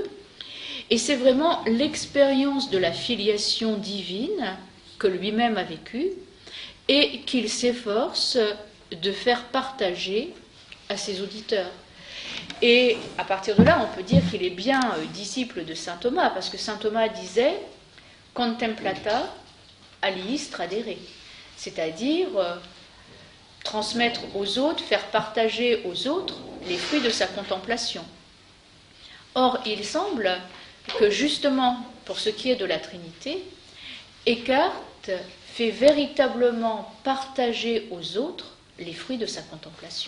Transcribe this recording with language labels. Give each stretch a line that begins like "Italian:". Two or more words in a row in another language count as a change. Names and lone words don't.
French: Et c'est vraiment l'expérience de la filiation divine que lui-même a vécue et qu'il s'efforce de faire partager à ses auditeurs. Et à partir de là, on peut dire qu'il est bien disciple de saint Thomas, parce que saint Thomas disait «
Latin: contemplata aliis tradere »,
French: c'est-à-dire transmettre aux autres, faire partager aux autres les fruits de sa contemplation. Or, il semble que justement, pour ce qui est de la Trinité, Eckhart fait véritablement partager aux autres les fruits de sa contemplation.